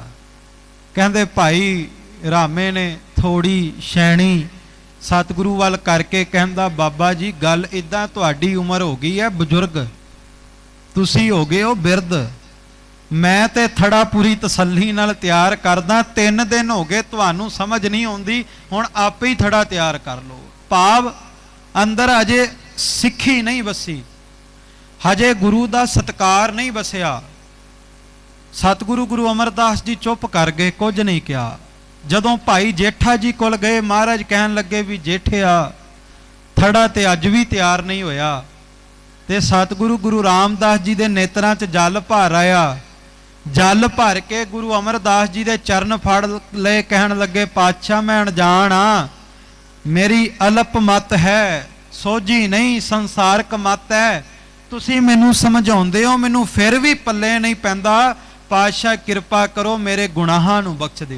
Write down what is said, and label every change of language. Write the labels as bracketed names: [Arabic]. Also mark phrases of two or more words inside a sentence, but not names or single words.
[Punjabi] ਕਹਿੰਦੇ ਭਾਈ ਰਾਮੇ ਨੇ ਥੋੜੀ ਸ਼ੈਣੀ ਸਤਿਗੁਰੂ ਵੱਲ ਕਰਕੇ ਕਹਿੰਦਾ, ਬਾਬਾ ਜੀ ਗੱਲ ਇਦਾਂ, ਤੁਹਾਡੀ ਉਮਰ ਹੋ ਗਈ ਹੈ ਬਜ਼ੁਰਗ, ਤੁਸੀਂ ਹੋ ਗਏ ਹੋ ਬਿਰਧ, ਮੈਂ ਤੇ ਥੜਾ ਪੂਰੀ ਤਸੱਲੀ ਨਾਲ ਤਿਆਰ ਕਰਦਾ, 3 ਦਿਨ ਹੋ ਗਏ, ਤੁਹਾਨੂੰ ਸਮਝ ਨਹੀਂ ਆਉਂਦੀ, ਹੁਣ ਆਪੇ ਹੀ ਥੜਾ ਤਿਆਰ ਕਰ ਲਓ। ਭਾਵ ਅੰਦਰ ਅਜੇ ਸਿੱਖੀ ਨਹੀਂ ਵਸੀ, ਹਜੇ ਗੁਰੂ ਦਾ ਸਤਕਾਰ ਨਹੀਂ ਵਸਿਆ। ਸਤਿਗੁਰੂ ਗੁਰੂ ਅਮਰਦਾਸ ਜੀ ਚੁੱਪ ਕਰ ਗਏ, ਕੁਝ ਨਹੀਂ ਕਿਹਾ। ਜਦੋਂ ਭਾਈ ਜੇਠਾ ਜੀ ਕੋਲ ਗਏ, ਮਹਾਰਾਜ ਕਹਿਣ ਲੱਗੇ ਭੀ ਜੇਠਿਆ ਥੜ੍ਹਾ ਤੇ ਅੱਜ ਭੀ ਤਿਆਰ ਨਹੀਂ ਹੋਇਆ। ਤੇ ਸਤਿਗੁਰੂ ਗੁਰੂ ਰਾਮਦਾਸ ਜੀ ਦੇ ਨੇਤਰਾਂ ਚ ਜਲ ਭਰ ਆਇਆ। ਜਲ ਭਰ ਕੇ ਗੁਰੂ ਅਮਰਦਾਸ ਜੀ ਦੇ ਚਰਨ ਫੜ ਲਏ, ਕਹਿਣ ਲੱਗੇ ਪਾਤਸ਼ਾਹ ਮੈਂ ਅਣਜਾਣ ਹਾਂ, ਮੇਰੀ ਅਲਪ ਮਤ ਹੈ, ਸੋਝੀ ਨਹੀਂ ਸੰਸਾਰਕ ਮਤ ਹੈ, ਤੁਸੀਂ ਮੈਨੂੰ ਸਮਝਾਉਂਦੇ ਹੋ, ਮੈਨੂੰ ਫਿਰ ਭੀ ਪੱਲੇ ਨਹੀਂ ਪੈਂਦਾ, ਪਾਤਸ਼ਾਹ ਕਿਰਪਾ ਕਰੋ ਮੇਰੇ ਗੁਨਾਹਾਂ ਨੂੰ ਬਖ਼ਸ਼ ਦਿਓ।